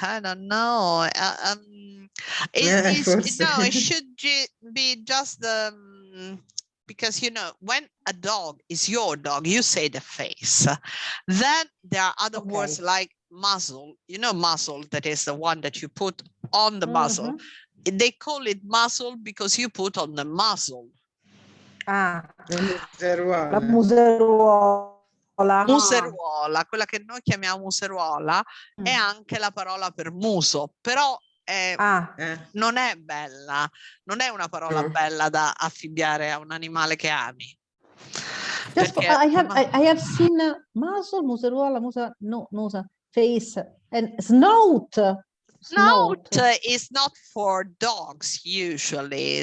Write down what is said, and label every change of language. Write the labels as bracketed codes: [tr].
[en] I don't know. It should be just the because you know when a dog is your dog, you say the face. Then there are other words like muzzle. You know, muzzle, that is the one that you put on the muzzle. They call it muzzle because you put on the muzzle. [it] La museruola. Museruola, quella che noi chiamiamo museruola, è anche la parola per muso, però non è bella, non è una parola bella da affibbiare a un animale che ami. [en] I have seen muzzle, [it] museruola, [en] musa, face, and snout. Snout is not for dogs usually.